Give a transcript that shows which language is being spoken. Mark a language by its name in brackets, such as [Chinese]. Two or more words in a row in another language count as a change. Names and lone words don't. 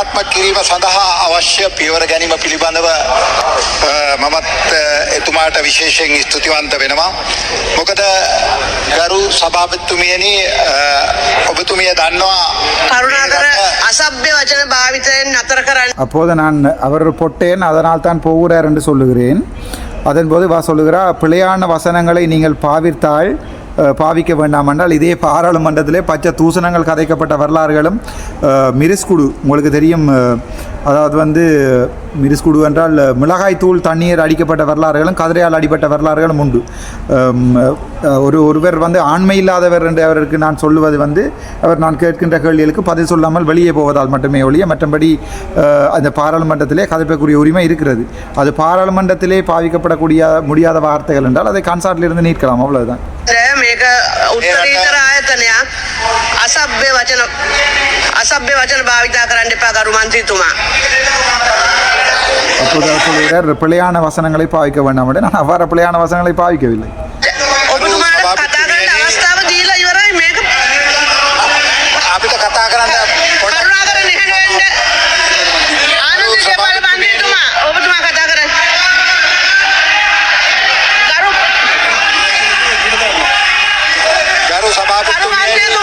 [Sinhala] ක්‍රියාත්මක කිරීම සඳහා අවශ්‍ය පියවර ගැනීම පිළිබඳව මමත් එතුමාට විශේෂයෙන් ස්තුතිවන්ත වෙනවා. මොකද ගරු සභාපතිතුමියනි ඔබතුමිය දන්නවා කරුණාකර අසභ්‍ය වචන භාවිතයෙන් නතර කරන්න. [Tamil] அப்போது நான் அவர் பொட்டேன் அதனால் தான் போகிறார் என்று சொல்லுகிறேன். அதன்போது சொல்லுகிறார், பிழையான வசனங்களை நீங்கள் பாவிக்க வேண்டாம் என்றால் இதே பாராளுமன்றத்திலே பச்சை தூசணங்கள் கதைக்கப்பட்ட வரலாறுகளும் மிரிஸ்குடு உங்களுக்கு தெரியும். அதாவது மிரிஸ்குடு என்றால் மிளகாய் தூள் தண்ணீர் அடிக்கப்பட்ட வரலாறுகளும் கதிரையால் அடிப்பட்ட வரலாறுகளும் உண்டு. ஒருவர் ஆண்மை இல்லாதவர் என்று அவருக்கு நான் சொல்லுவது அவர் நான் கேட்கின்ற கேள்விகளுக்கு பதில் சொல்லாமல் வெளியே போவதால் மட்டுமே ஒழிய மற்றபடி அந்த பாராளுமன்றத்திலே கதைப்பக்கூடிய உரிமை இருக்கிறது. அது பாராளுமன்றத்திலே பாவிக்கப்படக்கூடிய முடியாத வார்த்தைகள் என்றால் அதை கான்சார்ட்டிலிருந்து நீக்கலாம், அவ்வளவுதான். [Sinhala] මේක උත්තරීතර ආයතනයක්. අසභ්‍ය වචන භාවිතා කරන්න එපා ගරු මන්ත්‍රීතුමා. [Tamil] அப்போது அவர் சொல்லுகிறார், பிழையான வசனங்களை பாவிக்க வேண்டாம் என்று. நான் அவ்வாறு பிழையான வசனங்களை பாவிக்கவில்லை. [Sinhala] ඔබතුමාට කතා කරන්න අවස්ථාව දීලා ඉවරයි. මේක අපිට කතා කරන්න කරුණාකර නිහඬ වෙන්න. ආනන්ද ජයපාල මන්ත්‍රීතුමා ඔබතුමා කතා කරන්න. ගරු සභාපතිතුමිය